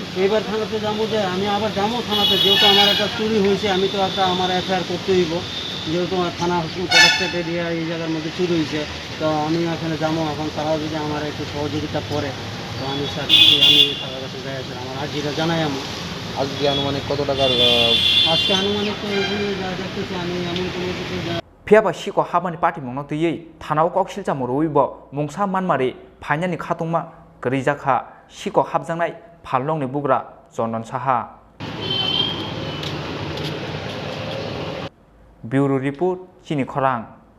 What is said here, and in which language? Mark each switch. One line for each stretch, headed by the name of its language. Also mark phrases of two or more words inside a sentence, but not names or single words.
Bangla: এইবার থানাতে যাবো যে আমি আবার যাবো থানাতে যেহেতু আমার একটা চুরি হয়েছে আমি তো একটা আমার এফআইআর করতে হইব যেহেতু আমার থানা পদক্ষেপ এরিয়া এই জায়গার মধ্যে চুরি হয়েছে তো আমি এখানে যাবো এখন তারাও যদি আমার একটু সহযোগিতা করে তো আমি স্যার আমি তাদের কাছে যাই স্যার আমার আজকে জানাই আমি আজকে আনুমানিক কত টাকার আজকে আনুমানিক তো এখানে যা দেখতেছি আমি এমন কোনো কিছু
Kok Borok: phiaba shiko habani party mongno tuyei thanao kok silja moroibo mungsa manmari phainani khatungma grijaka shiko habjangnai phalongni bugra chondon saha
English: bureau report
Kok Borok: chini khorang